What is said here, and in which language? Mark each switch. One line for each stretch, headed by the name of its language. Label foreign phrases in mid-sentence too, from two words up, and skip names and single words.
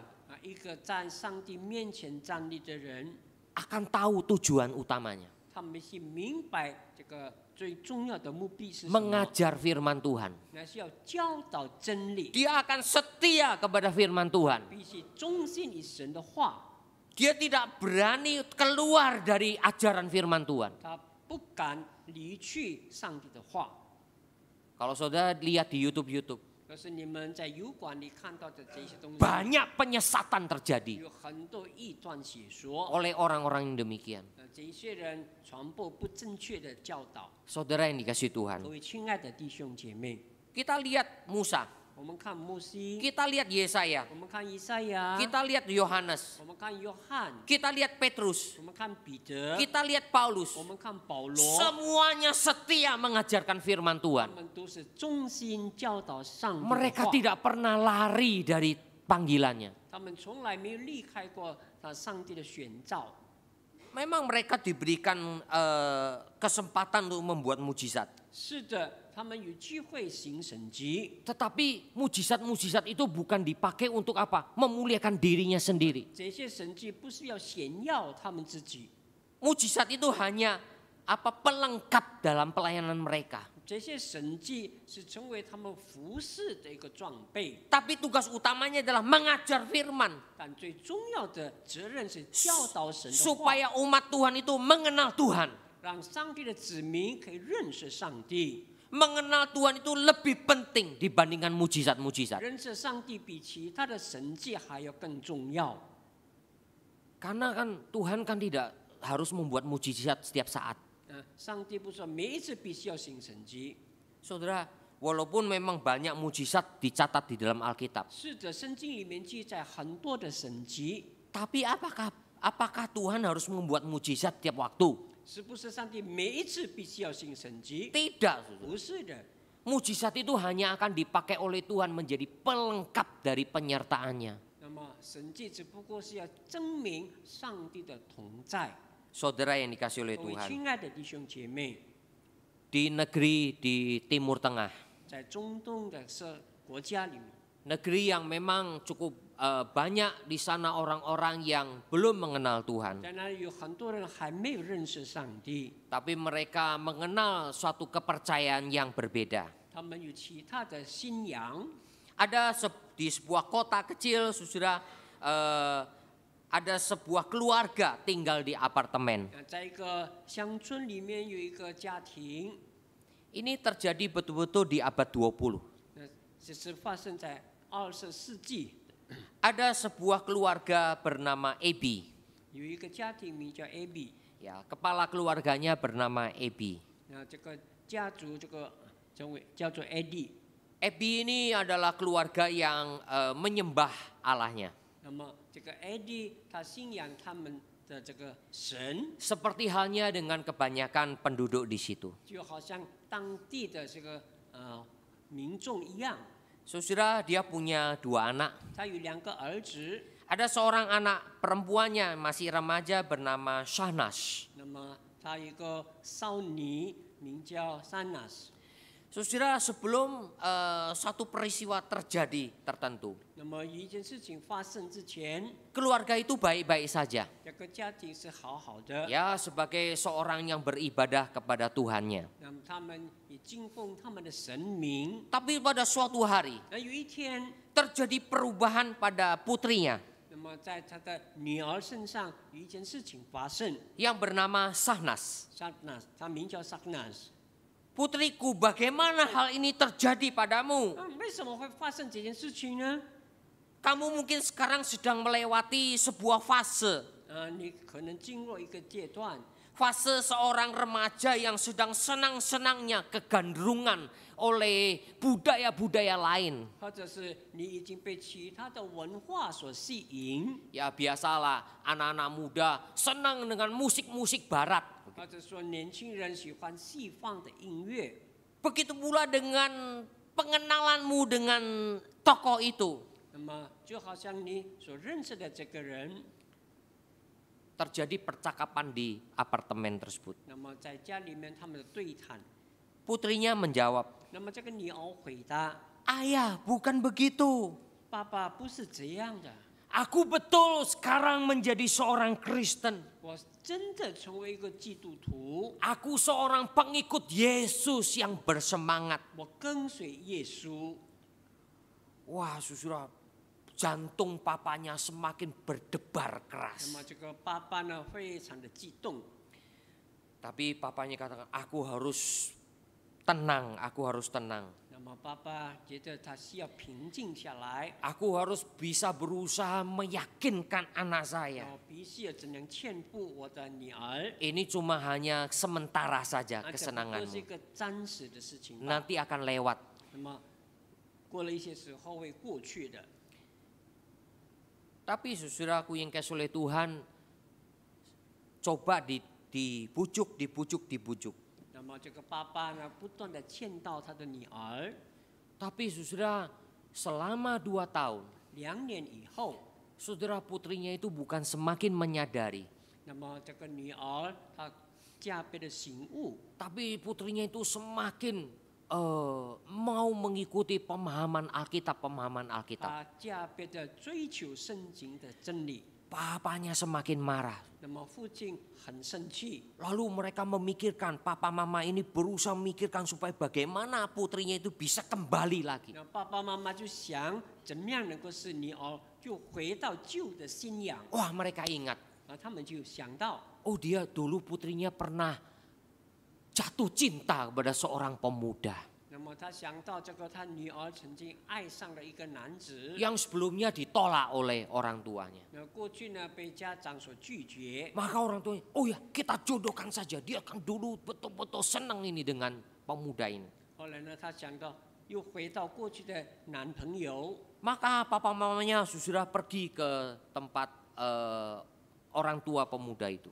Chinese: 一个在上帝面前站立的人，
Indonesian: akan tahu tujuan utamanya.
Chinese: 他们必须明白这个最重要的目的是什么，
Indonesian: Mengajar firman Tuhan.
Chinese: 那是要教导真理，
Indonesian: Dia akan setia kepada firman Tuhan.
Chinese: 必须忠心于神的话，
Indonesian: Dia tidak berani keluar dari ajaran firman Tuhan.
Chinese: 他不敢离去上帝的话。
Indonesian: Kalau saudara lihat di YouTube,
Chinese: 可是你们在油管里看到的这些东西，
Indonesian: banyak penyesatan terjadi
Chinese: 有很多异端邪说，
Indonesian: oleh orang-orang yang demikian.
Chinese: 这些人传播不正确的教导。
Indonesian: Saudara yang dikasih Tuhan.
Chinese: 各位亲爱的弟兄姐妹，
Indonesian: Kita lihat Musa,
Chinese: 我们看摩西，
Indonesian: kita lihat Yesaya,
Chinese: 我们看以赛亚，
Indonesian: kita lihat Yohanes,
Chinese: 我们看约翰，
Indonesian: kita lihat Petrus,
Chinese: 我们看彼得，
Indonesian: kita lihat Paulus.
Chinese: 我们看保罗，
Indonesian: Semuanya setia mengajarkan firman
Chinese: 他
Indonesian: Tuhan.
Chinese: 们都是忠心教导上帝的
Indonesian: Mereka
Chinese: 话，
Indonesian: tidak pernah lari dari panggilannya.
Chinese: 他们从来没有离开过上帝的选召。
Indonesian: Memang mereka diberikan kesempatan untuk membuat mujizat.
Chinese: 是的，他们有机会行神迹，
Indonesian: Tetapi mujizat-mujizat itu bukan dipakai untuk apa? Memuliakan dirinya sendiri.
Chinese: 这些神迹不是要显耀他们自己，
Indonesian: Mujizat itu hanya pelengkap dalam pelayanan mereka.
Chinese: 这些神迹是成为他们服侍的一个装备，
Indonesian: Tapi tugas utamanya adalah mengajar firman
Chinese: 但最重要的责任是教导神的话，
Indonesian: supaya umat Tuhan itu mengenal Tuhan.
Chinese: 让上帝的子民可以认识上帝。
Indonesian: Mengenal Tuhan itu lebih penting dibandingkan mujizat-mujizat.
Chinese: 认识上帝比其他的神迹还要更重要，
Indonesian: Karena kan Tuhan kan tidak harus membuat mujizat setiap saat.
Chinese: 上帝不说每一次必须要行神迹。
Indonesian: Saudara, walaupun memang banyak mujizat dicatat di dalam Alkitab,
Chinese: 是的，圣经里面记载很多的神迹，
Indonesian: tapi apakah Tuhan harus membuat mujizat tiap waktu?
Chinese: 是不是上帝每一次必须要行神迹？
Indonesian: Tidak, saudara.
Chinese: 不是的，
Indonesian: Mujizat itu hanya akan dipakai oleh Tuhan menjadi pelengkap dari penyertaannya.
Chinese: 那么神迹只不过是要证明上帝的同在。
Indonesian: Saudara yang dikasih oleh
Chinese: 各位
Indonesian: Tuhan,
Chinese: 亲爱的弟兄姐妹，
Indonesian: di negeri di Timur Tengah,
Chinese: 在中东的国家里面，
Indonesian: negeri yang memang cukup banyak di sana orang-orang yang belum mengenal Tuhan,
Chinese: 在那里有很多人还没有认识上帝，
Indonesian: tapi mereka mengenal suatu kepercayaan yang berbeda.
Chinese: 他们有其他的信仰。
Indonesian: Ada di sebuah kota kecil, saudara, ada sebuah keluarga tinggal di apartemen.
Chinese: 在一个乡村里面有一个家庭，
Indonesian: Ini terjadi betul-betul di abad 20.
Chinese: 这是发生在20世纪，
Indonesian: Ada sebuah keluarga bernama Ebi.
Chinese: 有一个家庭名叫 Abby，
Indonesian: Ya, kepala keluarganya bernama Ebi.
Chinese: 那这个家族叫做 Eddie。
Indonesian: Ebi ini adalah keluarga yang menyembah Allahnya.
Chinese: 那么这个 Eddie 他信仰他们的这个神，
Indonesian: Seperti halnya dengan kebanyakan penduduk di situ.
Chinese: 就好像当地的这个民众一样。
Indonesian: Saudara, dia punya 2 anak.
Chinese: 他有2个儿子，
Indonesian: Ada seorang anak perempuannya masih remaja bernama Shahnas.
Chinese: 那么他有一个少女名叫 Sanas。
Indonesian: Saudara, sebelum satu peristiwa terjadi tertentu,
Chinese: 那么一件事情发生之前，
Indonesian: keluarga itu baik-baik saja.
Chinese: 这个家庭是好好的，
Indonesian: Ya, sebagai seorang yang beribadah kepada Tuhannya.
Chinese: 那么他们也敬奉他们的神明。
Indonesian: Tapi pada suatu hari
Chinese: 那有一天，
Indonesian: terjadi perubahan pada putrinya
Chinese: 那么在他的女儿身上有一件事情发生。
Indonesian: yang bernama Shahnas.
Chinese: Sanas，他名叫 Sanas。
Indonesian: Putriku, bagaimana hal ini terjadi padamu?
Chinese: 为什么会发生这件事情呢？
Indonesian: Kamu mungkin sekarang sedang melewati sebuah fase.
Chinese: 你可能经过一个阶段，
Indonesian: Fase seorang remaja yang sedang senang-senangnya kegandrungan oleh budaya-budaya lain.
Chinese: 或者是你已经被其他的文化所吸引，
Indonesian: Ya biasalah anak-anak muda senang dengan musik-musik barat.
Chinese: 或者说年轻人喜欢西方的音乐。
Indonesian: Begitu pula dengan pengenalanmu dengan tokoh itu.
Chinese: 那么就好像你所认识的这个人，
Indonesian: Terjadi percakapan di apartemen tersebut.
Chinese: 那么在家里面他们的对谈，
Indonesian: Putrinya menjawab,
Chinese: 那么这个女儿回答
Indonesian: "Ayah, bukan begitu.
Chinese: 爸爸不是这样的，
Indonesian: Aku betul sekarang menjadi seorang Kristen.
Chinese: 我真的成为一个基督徒，
Indonesian: Aku seorang pengikut Yesus yang bersemangat."
Chinese: 我跟随耶稣。
Indonesian: Wah, saudara, jantung papanya semakin berdebar
Chinese: 那
Indonesian: keras.
Chinese: 么这个爸爸呢，非常的激动，
Indonesian: Tapi papanya katakan, aku harus tenang, aku harus tenang.
Chinese: 那么爸爸觉得他需要平静下来，
Indonesian: Aku harus bisa berusaha meyakinkan anak saya.
Chinese: 我必须要怎样劝服我的女儿，
Indonesian: Ini cuma hanya sementara saja
Chinese: 而且不过是一
Indonesian: kesenanganmu.
Chinese: 个暂时的事情吧。
Indonesian: Nanti akan lewat.
Chinese: 那么过了一些时候会过去的。
Indonesian: Tapi saudaraku yang kasih oleh Tuhan, coba dibujuk.
Chinese: 那么这个爸爸呢，不断的劝导他的女儿。
Indonesian: Tapi saudara, selama 2 tahun,
Chinese: 2 年以后，
Indonesian: saudara putrinya itu bukan semakin menyadari.
Chinese: 那么这个女儿她加倍的醒悟，
Indonesian: Tapi putrinya itu semakin mau mengikuti pemahaman Alkitab.
Chinese: 他加倍的追求圣经的真理。
Indonesian: Papanya semakin marah.
Chinese: 那么父亲很生气，
Indonesian: Lalu mereka memikirkan, papa mama ini berusaha memikirkan supaya bagaimana putrinya itu bisa kembali lagi.
Chinese: 那爸爸妈妈就想怎么样能够使女儿就回到旧的信仰。
Indonesian: Wah, mereka ingat,
Chinese: 他们就想到，
Indonesian: oh dia dulu putrinya pernah jatuh cinta kepada seorang pemuda
Chinese: 那么他想到这个他女儿曾经爱上了一个男子，
Indonesian: yang sebelumnya ditolak oleh orang tuanya.
Chinese: 那过去呢被家长所拒绝，
Indonesian: Maka orang tuanya, oh ya kita jodohkan saja. Dia kan dulu betul-betul senang ini dengan pemuda ini.
Chinese: 后来呢他想到又回到过去的男朋友，
Indonesian: Maka papa mamanya sudah pergi ke tempat orang tua pemuda itu.